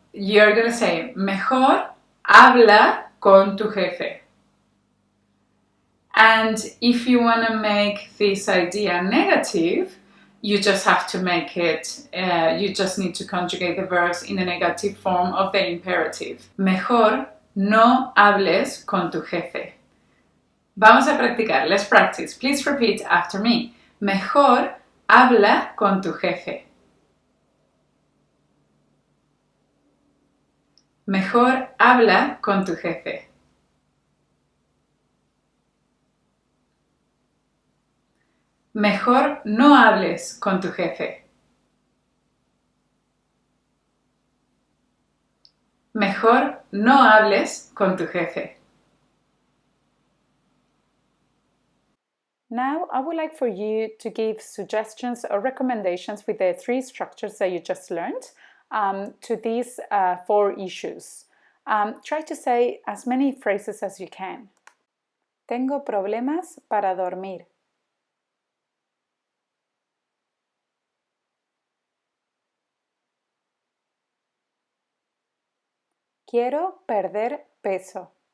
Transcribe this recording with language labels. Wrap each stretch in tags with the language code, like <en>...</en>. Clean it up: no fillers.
<en>You're going to say,</en> <es>mejor habla con tu jefe.</es> <en>And if you want to make this idea negative, you just have to make it, you just need to conjugate the verbs in the negative form of the imperative.</en> <es>Mejor no hables con tu jefe. Vamos a practicar.</es> <en>Let's practice. Please repeat after me.</en> <es>Mejor habla con tu jefe. Mejor habla con tu jefe. Mejor no hables con tu jefe. Mejor no hables con tu jefe.</es> <en>Now, I would like for you to give suggestions or recommendations with the 3 structures that you just learned to these 4 issues. Try to say as many phrases as you can.</en> <es>Tengo problemas para dormir. Quiero perder peso.</es>